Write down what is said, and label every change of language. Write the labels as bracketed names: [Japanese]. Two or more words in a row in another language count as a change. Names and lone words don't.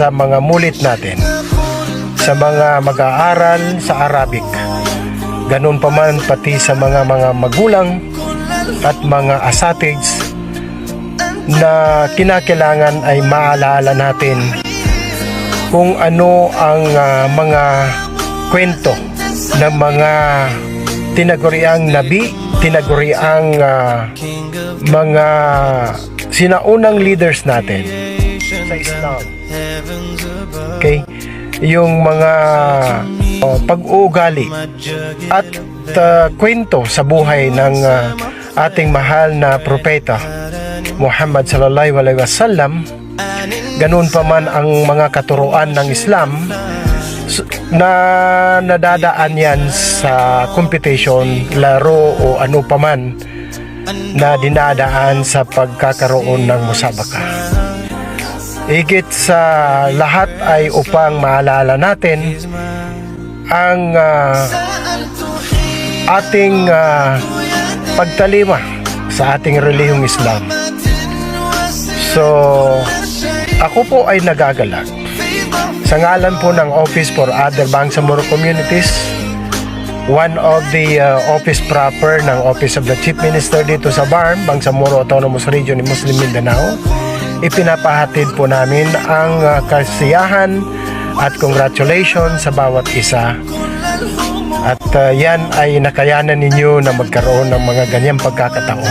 [Filipino] mga mulit natin, sa mga mag-aaral sa Arabic, ganun pa man pati sa mga magulang at mga asatids, na kinakailangan ay maalala natin kung ano ang mga kwento ng mga tinaguriang nabi, tinaguriang mga sinaunang leaders natin sa Islam. Okay? Yung mga pag-uugali at kwento sa buhay ng ating mahal na propeta Muhammad [Arabic] صلى الله عليه وسلم, [Filipino] ganun pa man ang mga katuruan ng Islam na nadadaan yan sa competition, laro o ano pa man na dinadaan sa pagkakaroon ng musabaka. Higit sa lahat ay upang maalala natin ang ating pagtalima sa ating relihiyong Islam. So, ako po ay nagagalak sa ngalan po ng Office for Other Bangsamoro Communities, [English] one of the office proper [Filipino] ng Office of the Chief Minister dito sa BARM, Bangsamoro Autonomous Region in Muslim Mindanao. Ipinapahatid po namin ang kasiyahan at congratulations sa bawat isa. At yan ay nakayanan ninyo na magkaroon ng mga ganyang pagkakataon.